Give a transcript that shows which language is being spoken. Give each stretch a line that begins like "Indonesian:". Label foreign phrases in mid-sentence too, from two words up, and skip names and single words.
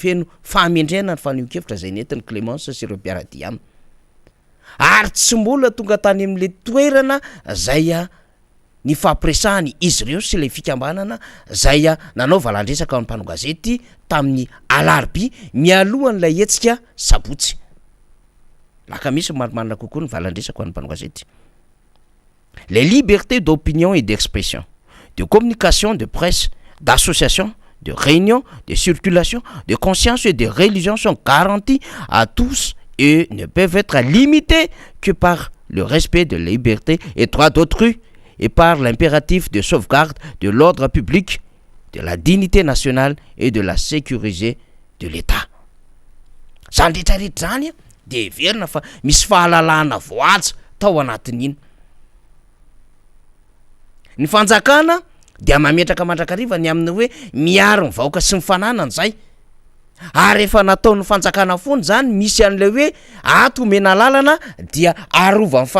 Malagasy: feno fahamendrehana ny faneho-kevitra zay nentin'ny Clémence sy ireo mpiaradia aminy ary tsy mbola tonga tany amin'le toerana zay ny fampiresahany izy ireo sy le fikambanana zay nanao valandresaka ao ny mpanao gazety tamin'ny alarby mialohan'ilay hetsika sabotsy laka misy marimarina kokoa ny valandresaka ao ny mpanao gazety
French: les libertés d'opinion et d'expression de communication de presse d'association de réunion de circulation de conscience et de religion sont garanties à tous et ne peuvent être limités que par le respect de la liberté et droits d'autrui et par l'impératif de sauvegarde de l'ordre public, de la dignité nationale et de la sécurité de l'État.
Malagasy: Zany rehetrarehetra zany de verina fa misy fahalalana voaja tao anatin'iny. Ny fanjakana dia mametraka mandrakariva ny amin'ny hoe miaro ny vahoaka sy ny fananany zay. Ary efa nataon'ny fanjakana foana zany misy an'le hoe ato mena lalana dia arova ny